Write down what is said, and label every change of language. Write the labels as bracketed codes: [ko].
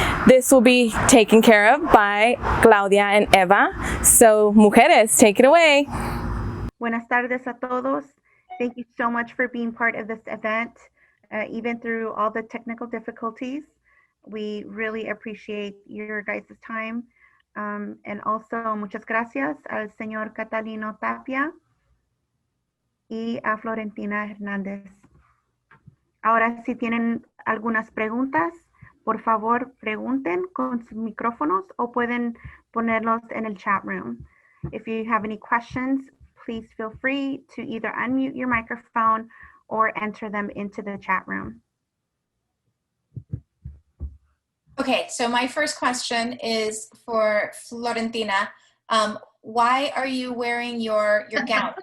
[en] This will be taken care of by Claudia and Eva. So, Mujeres, take it away. [es] Buenas tardes a todos. [en] Thank you so much for being part of this event. Even through all the technical difficulties, we really appreciate your guys' time. [es] And also, muchas gracias al señor Catalino Tapia y a Florentina Hernández. Ahora, si tienen algunas preguntas, por favor, pregunten con sus micrófonos o pueden ponerlos en el chat room. [en] If you have any questions, please feel free to either unmute your microphone or enter them into the chat room. Okay, so my first question is for Florentina. Why are you wearing your gown?